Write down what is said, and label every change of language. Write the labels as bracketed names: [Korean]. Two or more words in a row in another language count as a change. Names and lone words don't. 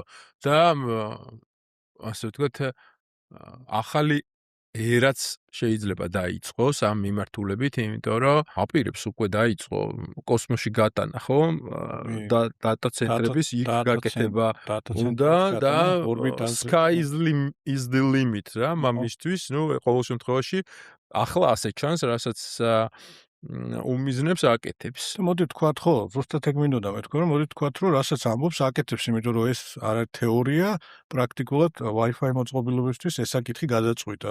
[Georgian] და ასე ვთქვათ, ახალი ერაც შეიძლება დაიწყოს ამ მიმართულებით, იმიტომ რომ აპირებს უკვე დაიწყო კოსმოსში გატანა, ხო? და დატა ცენტრების იქ გაკეთება უნდა და [English] sky is the limit [Georgian] რა, მამისთვის, ნუ ყოველ შემთხვევაში ახლა ასე ჩანს, რასაც უმიზნებს აკეთებს. მოდი ვთქვათ, ხო, ზუსტად ეგ მინდოდა მეთქვა, რომ მოდი ვთქვათ, რომ რასაც ამბობს აკეთებს, იმიტომ რომ ეს არ არის თეორია, პრაქტიკულად Wi-Fi მოწყობილობისთვის ეს საკითხი გადაწყვიტა.